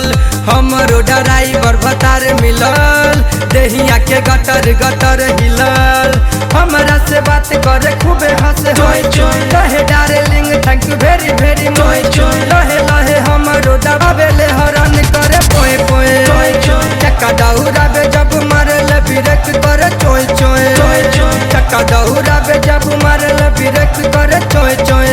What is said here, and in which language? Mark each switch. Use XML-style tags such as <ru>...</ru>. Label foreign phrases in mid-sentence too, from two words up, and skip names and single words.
<bho>हमरो ड्राइवर भतार मिलल देहिया के गटर गटर हिलल। हमरा से बात करे खूबे हंसे कहे</bho> <en>darling thank you very very much.</en> <bho>लहे लहे हमरो दबावेले हरन करे पोए पोए। चक्का दौड़ावे जब मारले ब्रेक करे चोय चोय। चक्का दौड़ावे जब मारले ब्रेक करे चोय चोय।</bho>